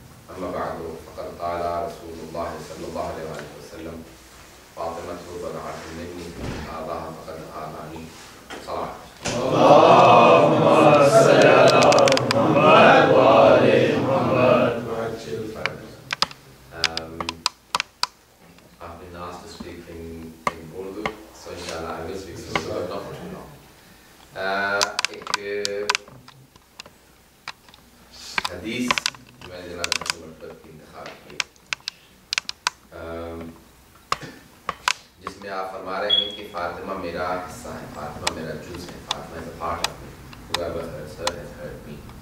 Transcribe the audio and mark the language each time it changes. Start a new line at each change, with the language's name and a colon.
Arabic: أما بعد فقد قال رسول الله صلى الله عليه وسلم فاطمة بضعة مني آذاها فقد آذاني. صلاة اللهم صل على محمد وآل محمد.
English: I've been asked to speak in Urdu, so inshallah I will speak in Urdu, but not for too long.
Urdu: ایک حدیث میں نے جناب مطلب کی انتخاب کی جس میں آپ فرما رہے ہیں کہ فاطمہ میرا حصہ ہے، فاطمہ میرا جز ہے، Fatima
English: is a part of me, whoever hurts her has hurt me.